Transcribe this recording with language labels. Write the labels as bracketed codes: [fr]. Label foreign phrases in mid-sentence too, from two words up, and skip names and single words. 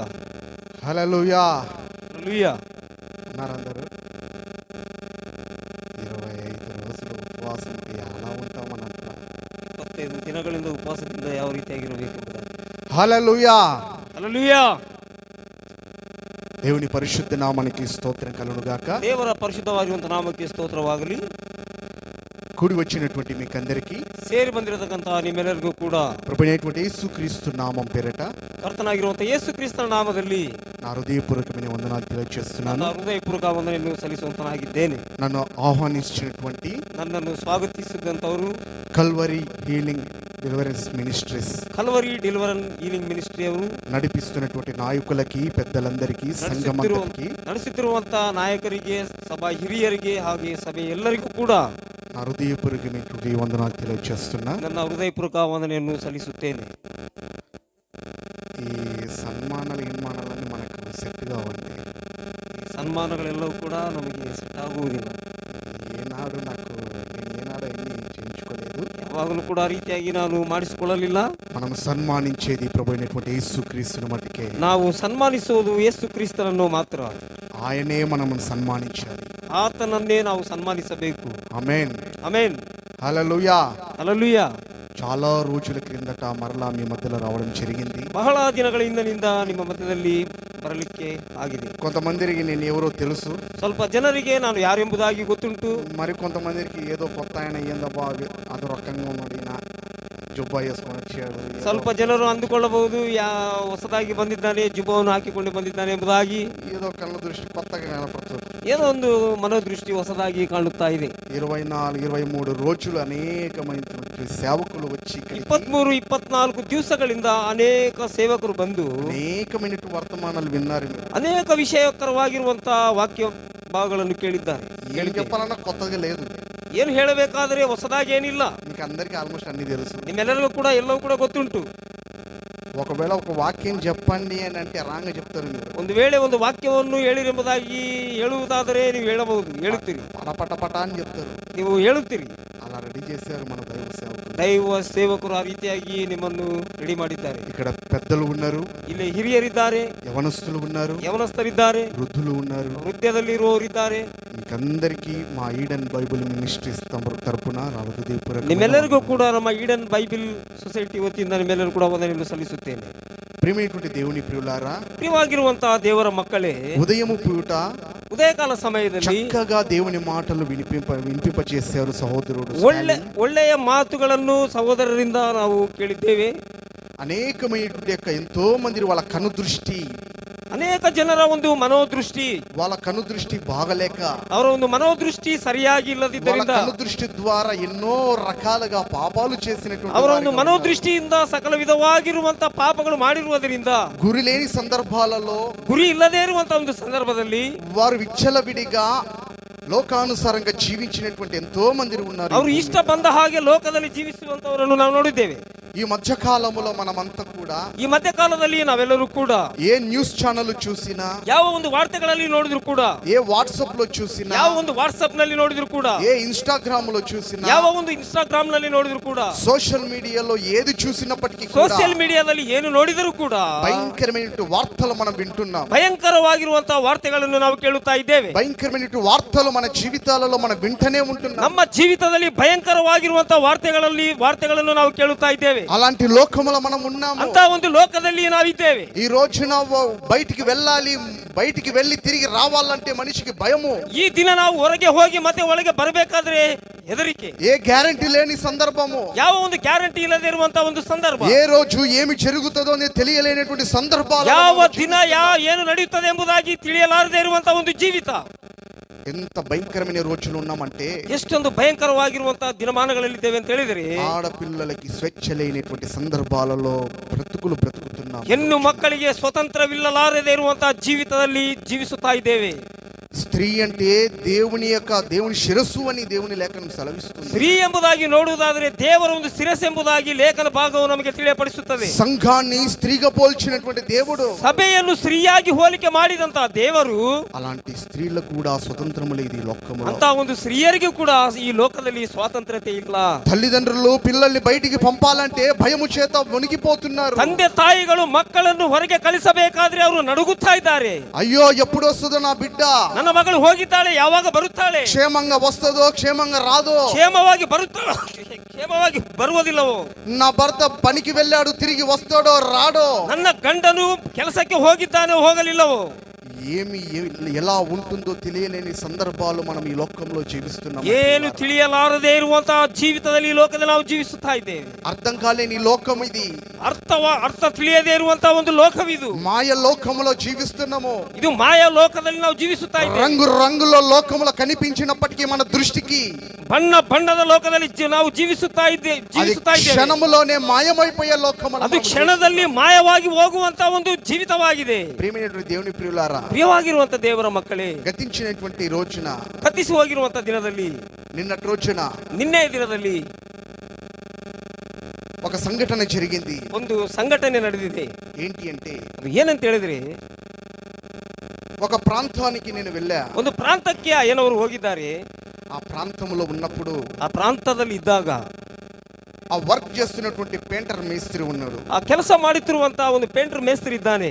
[te] హల్లెలూయా. హల్లెలూయా. ఉన్నారందరూ 25 రోజులు ఉపవాಸಕ್ಕೆ ఎలా ఉంటామని అంటున్నారు. [kn] 25 ದಿನಗಳಿಂದ ಉಪವಾಸದಿಂದ ಯಾವ ರೀತಿಯಾಗಿರಬೇಕೆಂಬುದಾಗಿ. [te] హల్లెలూయా. హల్లెలూయా. దేవుని పరిశుద్ధ నామానికి స్తోత్రం కలుగును గాక. [kn] ದೇವರ ಪರಿಶುದ್ಧವಾಗಿರುವಂತಹ ನಾಮಕ್ಕೆ ಸ್ತೋತ್ರವಾಗಲಿ. [te] ಕೂಡಿ వచ్చినటువంటి మీకందరికీ, [kn] ಸೇರಿ ಬಂದಿರತಕ್ಕಂತಹ ನಿಮ್ಮೆಲ್ಲರಿಗೂ ಕೂಡ [te] ప్రభువైనటువంటి యేసుక్రీస్తు నామం పేరట, [kn] ಕರ್ತನಾಗಿರುವಂತಹ ಯೇಸು ಕ್ರಿಸ್ತನ ನಾಮದಲ್ಲಿ [te] నా హృదయపూర్వకమైన వందనాలు [kn] ನನ್ನ [te] తెలియజేస్తున్నాను. [kn] ಹೃದಯಪೂರ್ವಕ ವಂದನೆಯನ್ನು ಸಲ್ಲಿಸುವಂತನಾಗಿದ್ದೇನೆ. [te] నన్ను ఆహ్వానించినటువంటి [kn] ನನ್ನನ್ನು ಸ್ವಾಗತಿಸಿದಂಥವರು [te] కల్వరి హీలింగ్ డెలివరెన్స్ మినిస్ట్రీస్ [kn] ಕಲ್ವರಿ ಡೆಲಿವರನ್ ಹೀಲಿಂಗ್ ಮಿನಿಸ್ಟ್ರಿ ಅವರು [te] నడిపిస్తున్నటువంటి నాయకులకి, పెద్దలందరికీ, సంఘమందరికీ [kn] ನಡೆಸುತ್ತಿರುವಂತ ನಾಯಕರಿಗೆ, ಸಭಾ ಹಿರಿಯರಿಗೆ ಹಾಗೆ ಸಭೆ ಎಲ್ಲರಿಗೂ ಕೂಡ [te] నా హృదయపూర్వకమైనటువంటి వందనాలు తెలియజేస్తున్నా. [kn] ನನ್ನ ಹೃದಯಪೂರ್ವಕ ವಂದನೆಯನ್ನು ಸಲ್ಲಿಸುತ್ತೇನೆ. [te] ఈ సన్మానాలు గిన్మానాలన్నీ మనకు సెట్ కావండి. [kn] ಈ ಸನ್ಮಾನಗಳೆಲ್ಲವೂ ಕೂಡ ನಮಗೆ ಸೆಟ್ ಆಗುವುದಿಲ್ಲ. [te] ఏనాడు నేను ఏనాడు అన్ని చేయించుకోలేదు. [kn] ಯಾವಾಗಲೂ ಕೂಡ ಆ ರೀತಿಯಾಗಿ ನಾನು ಮಾಡಿಸಿಕೊಳ್ಳಲಿಲ್ಲ. [te] మనం సన్మానించేది ప్రభు అయినటువంటి యేసుక్రీస్తుని మట్టుకే. [kn] ನಾವು ಸನ್ಮಾನಿಸುವುದು ಯೇಸು ಕ್ರಿಸ್ತನನ್ನು ಮಾತ್ರ. [te] ఆయనే మనల్ని సన్మానించాలి. [kn] ಆತನನ್ನೇ ನಾವು ಸನ್ಮಾನಿಸಬೇಕು. [te] ఆమేన్, [kn] ಆಮೆನ್, [te] హల్లెలూయా. [kn] ಹಲ್ಲೆಲೂಯಾ. [te] చాలా రోజుల క్రిందట మరలా మీ మధ్యలో రావడం జరిగింది. [kn] ಬಹಳ ದಿನಗಳ ಹಿಂದಿನಿಂದ ನಿಮ್ಮ ಮಧ್ಯದಲ್ಲಿ ಬರಲಿಕ್ಕೆ ಆಗಿದೆ. [te] కొంతమందికి నేను ఎవరో తెలుసు, [kn] ಸ್ವಲ್ಪ ಜನರಿಗೆ ನಾನು ಯಾರೆಂಬುದಾಗಿ ಗೊತ್ತುಂಟು. [te] మరి కొంతమందికి ఏదో కొత్త ఆయన ఏందబ్బా అది రకంగా ఉన్నాడు, ఈయన జుబ్బా వేసుకొని వచ్చాడు. [kn] ಸ್ವಲ್ಪ ಜನರು ಅಂದುಕೊಳ್ಳಬಹುದು, ಹೊಸದಾಗಿ ಬಂದಿದ್ದಾನೆ, ಜುಬ್ಬವನ್ನು ಹಾಕಿಕೊಂಡು ಬಂದಿದ್ದಾನೆ ಎಂಬುದಾಗಿ. [te] ఏదో కళ్ళ దృష్టి కొత్తగా కనపడుతుంది. [kn] ಏನೋ ಒಂದು ಮನೋದೃಷ್ಟಿ ಹೊಸದಾಗಿ ಕಾಣುತ್ತಾ ಇದೆ. [te] 24-23 రోజులు అనేకమైనటువంటి సేవకులు వచ్చి [kn] 23-24 ದಿವಸಗಳಿಂದ ಅನೇಕ ಸೇವಕರು ಬಂದು [te] అనేకమైనటువంటి వర్తమానాలు విన్నారు. మీరు [kn] ಅನೇಕ ವಿಷಯಕರವಾಗಿರುವಂತಹ ವಾಕ್ಯ ಭಾಗಗಳನ್ನು ಕೇಳಿದ್ದಾರೆ. [te] ఏం చెప్పాలన్నా కొత్తగా లేదు. [kn] ಏನು ಹೇಳಬೇಕಾದರೆ ಹೊಸದಾಗಿ ಏನಿಲ್ಲ. [te] మీకు అందరికీ ఆల్మోస్ట్ అన్ని తెలుసు. [kn] ನಿಮ್ಮೆಲ್ಲರಿಗೂ ಕೂಡ ಎಲ್ಲವೂ ಕೂಡ ಗೊತ್ತುಂಟು. [te] ఒకవేళ ఒక వాక్యం చెప్పండి అని అంటే రాంగ్ చెప్తారు. మీరు [kn] ಒಂದು ವೇಳೆ ಒಂದು ವಾಕ್ಯವನ್ನು ಹೇಳಿರೆಂಬುದಾಗಿ ಹೇಳುವುದಾದರೆ ನೀವು ಹೇಳುತ್ತೀರಿ, [te] పట అని చెప్తారు. [kn] ನೀವು ಹೇಳುತ್ತೀರಿ. [te] అలా రెడీ చేశారు మన దైవ సేవకులు. [kn] ದೈವ ಸೇವಕರು ಆ ರೀತಿಯಾಗಿ ನಿಮ್ಮನ್ನು ರೆಡಿ ಮಾಡಿದ್ದಾರೆ. [te] ఇక్కడ పెద్దలు ఉన్నారు, [kn] ಇಲ್ಲಿ ಹಿರಿಯರಿದ್ದಾರೆ, [te] యవనస్తులు ఉన్నారు, [kn] ಯವನಸ್ಥರಿದ್ದಾರೆ, [te] వృద్ధులు ఉన్నారు. [kn] ವೃದ್ಧದಲ್ಲಿರುವವರಿದ್ದಾರೆ. [te] మీకందరికీ మా ఈడెన్ బైబిల్ మినిస్ట్రీస్ తరపున [kn] ನಿಮ್ಮೆಲ್ಲರಿಗೂ ಕೂಡ ನಮ್ಮ ಈಡನ್ ಬೈಬಲ್ ಸೊಸೈಟಿ ವತಿಯಿಂದ ನಿಮ್ಮೆಲ್ಲರೂ ಕೂಡ ವಂದನೆಯನ್ನು ಸಲ್ಲಿಸುತ್ತೇನೆ. [te] ప్రియమైనటువంటి దేవుని ప్రియులారా, [kn] ಪ್ರಿಯವಾಗಿರುವಂತಹ ದೇವರ ಮಕ್ಕಳೇ, [te] ఉదయము పూట [kn] ಉದಯಕಾಲ ಸಮಯದಲ್ಲಿ [te] చక్కగా దేవుని మాటలు వినిపింపచేశారు సహోదరుడు. [kn] ಒಳ್ಳೆಯ ಮಾತುಗಳನ್ನು ಸಹೋದರರಿಂದ ನಾವು ಕೇಳಿದ್ದೇವೆ. [te] అనేకమైనటువంటి ఎంతో మంది వాళ్ళ కనుదృష్టి, [kn] ಅನೇಕ ಜನರ ಒಂದು ಮನೋದೃಷ್ಟಿ, [te] వాళ్ళ కనుదృష్టి బాగలేక, [kn] ಅವರ ಒಂದು ಮನೋದೃಷ್ಟಿ ಸರಿಯಾಗಿ [te] వాళ్ళ [kn] ಇಲ್ಲದಿದ್ದರಿಂದ, [te] కనుదృష్టి ద్వారా ఎన్నో రకాలుగా పాపాలు చేసినటువంటి [kn] ಅವರ ಒಂದು ಮನೋದೃಷ್ಟಿಯಿಂದ ಸಕಲ ವಿಧವಾಗಿರುವಂತಹ ಪಾಪಗಳು ಮಾಡಿರುವುದರಿಂದ, [te] గురి లేని సందర్భాలలో [kn] ಗುರಿ ಇಲ್ಲದೇ ಇರುವಂತಹ ಒಂದು ಸಂದರ್ಭದಲ್ಲಿ [te] వారు విచ్చలవిడిగా లోకానుసారంగా జీవించినటువంటి ఎంతో మంది ఉన్నారు. [kn] ಅವರು ಇಷ್ಟ ಬಂದ ಹಾಗೆ ಲೋಕದಲ್ಲಿ ಜೀವಿಸುವಂತವರನ್ನು ನಾವು ನೋಡಿದ್ದೇವೆ. [te] ఈ మధ్య కాలంలో మనమంతా కూడా [kn] ಈ ಮಧ್ಯಕಾಲದಲ್ಲಿ ನಾವೆಲ್ಲರೂ ಕೂಡ [te] ఏ [en] news channel [te] చూసినా, [kn] ಯಾವ ಒಂದು ವಾರ್ತೆಗಳಲ್ಲಿ ನೋಡಿದ್ರು ಕೂಡ, [te] ఏ వాట్సాప్ లో చూసినా, [kn] ಯಾವ ಒಂದು ವಾಟ್ಸ್ಆಪ್ ನಲ್ಲಿ ನೋಡಿದ್ರು ಕೂಡ, [te] ఏ ఇన్స్టాగ్రామ్ లో చూసినా, [kn] ಯಾವ ಒಂದು ಇನ್ಸ್ಟಾಗ್ರಾಮ್ ನಲ್ಲಿ ನೋಡಿದ್ರು ಕೂಡ, [en] social media [te] ఏది చూసినప్పటికీ [en] social media [kn] ಏನು ನೋಡಿದರೂ ಕೂಡ [te] భయంకరమైన వార్తలు మనం వింటున్నాం. [kn] ಭಯಂಕರವಾಗಿರುವಂತಹ ವಾರ್ತೆಗಳನ್ನು ನಾವು ಕೇಳುತ್ತಾ ಇದ್ದೇವೆ. [te] భయంకరమైన వార్తలు మన జీవితాలలో మనం వింటనే ఉంటున్నాం. [kn] ನಮ್ಮ ಜೀವಿತದಲ್ಲಿ ಭಯಂಕರವಾಗಿರುವಂತಹ ವಾರ್ತೆಗಳನ್ನು ನಾವು ಕೇಳುತ್ತಾ ಇದ್ದೇವೆ. [te] అలాంటి లోకములో మనం ఉన్నాము. [kn] ಅಂತ ಒಂದು ಲೋಕದಲ್ಲಿ ನಾವಿದ್ದೇವೆ. [te] ఈ రోజున బయటికి వెళ్ళాలి, బయటికి వెళ్ళి తిరిగి రావాలంటే మనిషికి భయము. [kn] ಈ ದಿನ ನಾವು ಹೊರಗೆ ಹೋಗಿ ಮತ್ತೆ ಒಳಗೆ ಬರಬೇಕಾದ್ರೆ ಹೆದರಿಕೆ. [te] ఏ గ్యారెంటీ లేని సందర్భము, [kn] ಯಾವ ಒಂದು ಗ್ಯಾರಂಟಿ ಇಲ್ಲದೆ ಇರುವಂತಹ ಒಂದು ಸಂದರ್ಭ, [te] ఏ రోజు ఏమి జరుగుతుందో అని తెలియలేనటువంటి సందర్భాలు, [kn] ಯಾವ ದಿನ ಏನು ನಡೆಯುತ್ತದೆ ಎಂಬುದಾಗಿ ತಿಳಿಯಲಾರದೆ ಇರುವಂತಹ ಒಂದು ಜೀವಿತ. [te] ఎంత భయంకరమైన రోజులు ఉన్నామంటే, [kn] ಎಷ್ಟೊಂದು ಭಯಂಕರವಾಗಿರುವಂತಹ ದಿನಮಾನಗಳಲ್ಲಿದ್ದೇವೆ ಅಂತ ಹೇಳಿದರೆ, [te] ఆడపిల్లలకి స్వేచ్ఛ లేనటువంటి సందర్భాలలో బ్రతుకుతున్నాం. [kn] ಹೆಣ್ಣು ಮಕ್ಕಳಿಗೆ ಸ್ವತಂತ್ರವಿಲ್ಲಲಾರದೆ ಇರುವಂತಹ ಜೀವಿತದಲ್ಲಿ ಜೀವಿಸುತ್ತಾ ಇದ್ದೇವೆ. [te] స్త్రీ అంటే దేవుని శిరస్సు అని దేవుని లేఖనం సెలవిస్తుంది. [kn] ಸ್ತ್ರೀ ಎಂಬುದಾಗಿ ನೋಡುವುದಾದರೆ ದೇವರ ಒಂದು ಶಿರಸ್ಸು ಎಂಬುದಾಗಿ ಲೇಖನ ಭಾಗವು ನಮಗೆ ತಿಳಿಯಪಡಿಸುತ್ತದೆ. [te] సంఘాన్ని స్త్రీగా పోల్చినటువంటి దేవుడు, [kn] ಸಭೆಯನ್ನು ಸ್ತ್ರೀಯಾಗಿ ಹೋಲಿಕೆ ಮಾಡಿದಂತಹ ದೇವರು, [te] అలాంటి స్త్రీలకు కూడా స్వతంత్రం లేదు ఈ లోకములో. [kn] ಅಂತ ಒಂದು ಸ್ತ್ರೀಯರಿಗೂ ಕೂಡ ಈ ಲೋಕದಲ್ಲಿ ಸ್ವಾತಂತ್ರ್ಯತೆ ಇಲ್ಲ. [te] తల్లిదండ్రులు పిల్లల్ని బయటికి పంపాలంటే భయము చేత వణికిపోతున్నారు. [kn] ತಂದೆ ತಾಯಿಗಳು ಮಕ್ಕಳನ್ನು ಹೊರಗೆ ಕಳಿಸಬೇಕಾದ್ರೆ ಅವರು ನಡುಗುತ್ತಾ ಇದ್ದಾರೆ. [te] అయ్యో ఎప్పుడు వస్తుందో నా బిడ్డ, [kn] ನನ್ನ ಮಗಳು ಹೋಗಿದ್ದಾಳೆ, ಯಾವಾಗ ಬರುತ್ತಾಳೆ, [te] క్షేమంగా వస్తుందో క్షేమంగా రాదో, [kn] ಕ್ಷೇಮವಾಗಿ ಬರುತ್ತಾಳೋ ಕ್ಷೇಮವಾಗಿ ಬರುವುದಿಲ್ಲವೋ, [te] నా భర్త పనికి వెళ్ళాడు తిరిగి వస్తాడో రాడో, [kn] ನನ್ನ ಗಂಡನು ಕೆಲಸಕ್ಕೆ ಹೋಗಿದ್ದಾನೆ ಹೋಗಲಿಲ್ಲವೋ, [te] ఎలా ఉంటుందో తెలియలేని సందర్భాలు మనం ఈ లోకంలో జీవిస్తున్నాం. [kn] ಏನು ತಿಳಿಯಲಾರದೆ ಇರುವಂತಹ ಜೀವಿತದಲ್ಲಿ ಈ ಲೋಕದಲ್ಲಿ ನಾವು ಜೀವಿಸುತ್ತಾ ಇದ್ದೇವೆ. [te] అర్థం కాలేని లోకం ఇది. [kn] ಅರ್ಥ ತಿಳಿಯದೇ ಇರುವಂತಹ ಒಂದು ಲೋಕವಿದು. [te] మాయ లోకములో జీవిస్తున్నాము. [kn] ಇದು ಮಾಯಾ ಲೋಕದಲ್ಲಿ ನಾವು ಜೀವಿಸುತ್ತಾ ಇದ್ದೇವೆ. [te] రంగు రంగుల లోకములో కనిపించినప్పటికీ మన దృష్టికి [kn] ಬಣ್ಣದ ಲೋಕದಲ್ಲಿ ನಾವು ಜೀವಿಸುತ್ತಾ ಇದ್ದೇವೆ. [te] క్షణములోనే మాయమైపోయే లోకము. [kn] ಅದು ಕ್ಷಣದಲ್ಲಿ ಮಾಯವಾಗಿ ಹೋಗುವಂತ ಒಂದು ಜೀವಿತವಾಗಿದೆ. [te] ప్రియమైనటువంటి దేవుని ప్రియులారా, [kn] ಪ್ರಿಯವಾಗಿರುವಂತ ದೇವರ ಮಕ್ಕಳೇ, [te] గతించినటువంటి రోజున, [kn] ಕತ್ತಿಸಿ ಹೋಗಿರುವಂತ ದಿನದಲ್ಲಿ, [te] నిన్నటి రోజున, [kn] ನಿನ್ನೆ ದಿನದಲ್ಲಿ [te] ఒక సంఘటన జరిగింది. [kn] ಒಂದು ಸಂಘಟನೆ ನಡೆದಿದೆ. [te] ఏంటి అంటే, [kn] ಅದು ಏನಂತ ಹೇಳಿದ್ರೆ, [te] ఒక ప్రాంతానికి నేను వెళ్ళా. [kn] ಒಂದು ಪ್ರಾಂತಕ್ಕೆ ಏನವರು ಹೋಗಿದ್ದಾರೆ. [te] ఆ ప్రాంతంలో ఉన్నప్పుడు, [kn] ಆ ಪ್ರಾಂತದಲ್ಲಿ ಇದ್ದಾಗ [te] ఆ వర్క్ చేస్తున్నటువంటి పెయింటర్ మేస్త్రి ఉన్నాడు. [kn] ಆ ಕೆಲಸ ಮಾಡುತ್ತಿರುವಂತಹ ಒಂದು ಪೇಂಟರ್ ಮೇಸ್ತ್ರಿ ಇದ್ದಾನೆ.